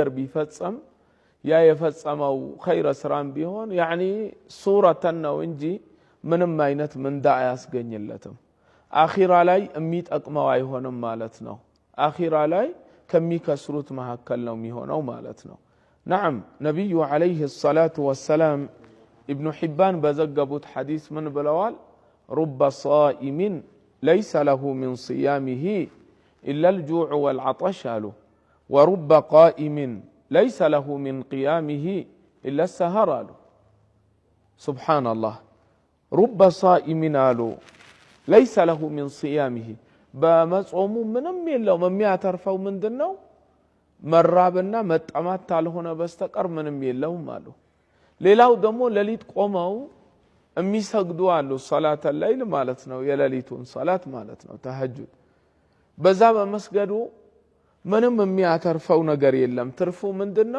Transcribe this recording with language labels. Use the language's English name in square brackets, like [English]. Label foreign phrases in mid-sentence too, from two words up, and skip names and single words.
[Amharic] ቢፈጸም ያ የፈጸመው ኸይር ስራም ቢሆን يعني ሱረተን ነው እንጂ ምንም አይነት ምንዳ አያስገኝለትም። አኺራ ላይ የሚጠቅመው አይሆንም ማለት ነው። አኺራ ላይ ከሚከስሩት መሐከል ነው የሚሆነው ማለት ነው። نعم ነብዩ [Arabic] عليه الصلاه والسلام [Amharic] ابن حبان በዘገቡት ሐዲስ ምን ብለዋል? [Arabic] رب صائم ليس له من صيامه الا الجوع والعطش ورب قائم ليس له من قيامه الا السهر سبحان الله رب صائم ليس له من صيامه [Amharic] በመጾሙ ምንም የለውም የሚያተርፈው ምንድነው? መራብና መጠማት ካልሆነ በስተቀር ምንም የለውም አሉ። ሌላው ደግሞ ሌሊት ቆመው የሚሰግዱ አሉ። ሶላተ ሌሊት ማለት ነው፣ የሌሊቱን ሶላት ማለት ነው፣ ተሐጁድ። በዛ በመስገዱ ምንም የሚያተርፈው ነገር የለም። ትርፉ ምንድነው?